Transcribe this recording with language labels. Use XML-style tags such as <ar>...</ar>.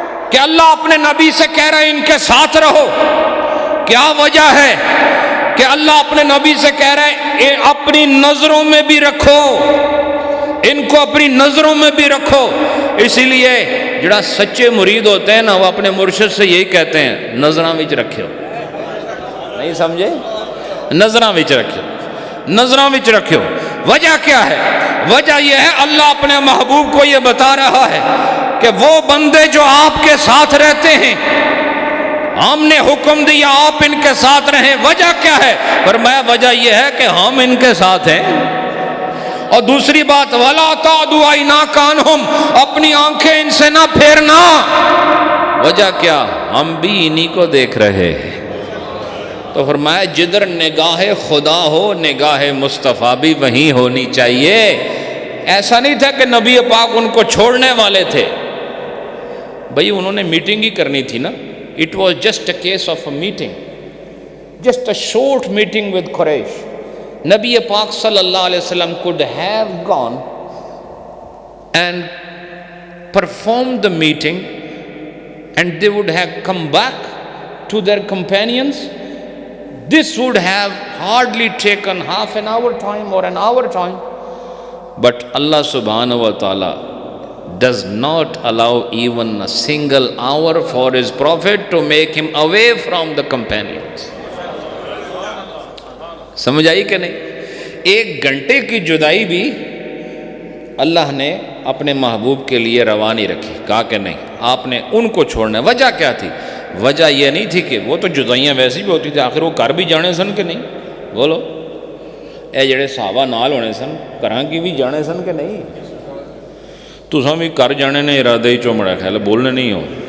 <ur>کہ اللہ اپنے نبی سے کہہ رہے ہیں ان کے ساتھ رہو؟ کیا وجہ ہے کہ اللہ اپنے نبی سے کہہ رہے ہیں اپنی نظروں میں بھی رکھو؟ ان کو اپنی نظروں میں بھی رکھو. اسی لیے جڑا سچے مرید ہوتے ہیں نا وہ اپنے مرشد سے یہی کہتے ہیں</ur> <pa>نظراں وچ رکھو. نہیں سمجھے؟ نظراں وچ رکھو، نظراں وچ رکھو.</pa> <ur>وجہ کیا ہے؟ وجہ یہ ہے اللہ اپنے محبوب کو یہ بتا رہا ہے کہ وہ بندے جو آپ کے ساتھ رہتے ہیں، ہم نے حکم دیا آپ ان کے ساتھ رہیں. وجہ کیا ہے؟ فرمایا وجہ یہ ہے کہ ہم ان کے ساتھ ہیں. اور دوسری بات</ur> <ar>وَلَا تَعْدُ عَيْنَاكَ عَنْهُمْ،</ar> <ur>اپنی آنکھیں ان سے نہ پھیرنا. وجہ کیا؟ ہم بھی انہی کو دیکھ رہے ہیں. تو فرمایا جدھر نگاہ خدا ہو نگاہ مصطفیٰ بھی وہیں ہونی چاہیے. ایسا نہیں تھا کہ نبی پاک ان کو چھوڑنے والے تھے. بھئی انہوں نے میٹنگ ہی کرنی تھی نا.</ur> <en>It was just a case of a meeting, just a short meeting with Quraysh. Nabi Pak sallallahu alaihi wasallam could have gone and performed the meeting and they would have come back to their companions. This would have hardly taken half an hour time or an hour time. But Allah subhanahu wa ta'ala does not allow even a single hour for his prophet to make him away from the companions.</en> <ur>سمجھ آئی کہ نہیں؟ ایک گھنٹے کی جدائی بھی اللہ نے اپنے محبوب کے لیے روا نہیں رکھی. کہا کہ نہیں آپ نے ان کو چھوڑنا ہے. وجہ کیا تھی؟ وجہ یہ نہیں تھی کہ وہ تو جدائیاں ویسی بھی ہوتی تھی،</ur> <pa>آخر وہ کر بھی جانے سن کہ نہیں؟ بولو اے جڑے صحابہ نال ہونے سن کراں کی بھی جانے سن کہ نہیں؟ تساں بھی کر جانے نے ارادے ہی چومڑا خیال بولنے نہیں ہو.</pa>